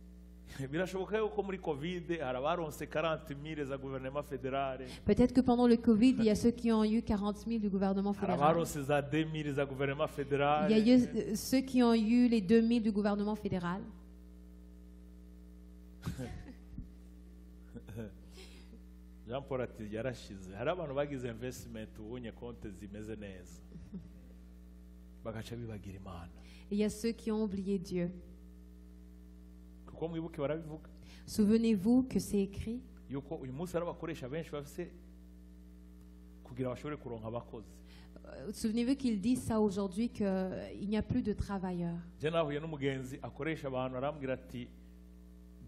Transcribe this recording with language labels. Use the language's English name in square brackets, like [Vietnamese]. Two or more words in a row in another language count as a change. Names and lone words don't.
[French] Peut-être que pendant le Covid, il y a ceux qui ont eu 40 000 du gouvernement fédéral. Il y a eu ceux qui ont eu les 2 000 du gouvernement fédéral. [Rundi] Jean-Paul ati yarashize hari abantu bagize investment ubonye konte zimeze neza bagaca bibagira Imana. [French] Il y a ceux qui ont oublié Dieu. Souvenez-vous que c'est écrit. Souvenez-vous qu'il dit ça aujourd'hui, qu'il n'y a plus de travailleurs.